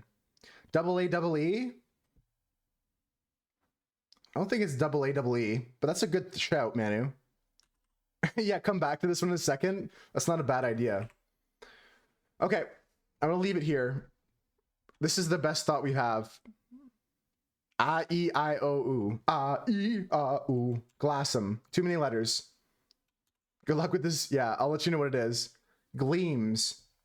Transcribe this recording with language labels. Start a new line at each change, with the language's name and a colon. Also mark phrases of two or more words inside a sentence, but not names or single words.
English: Double A double E? I don't think it's double A double E, but that's a good shout, Manu. Yeah, come back to this one in a second. That's not a bad idea. Okay, I'm gonna leave it here. This is the best thought we have. A-E-I-O-U. A-E-I-O-U. Glassum. Too many letters. Good luck with this. Yeah, I'll let you know what it is. Gleams.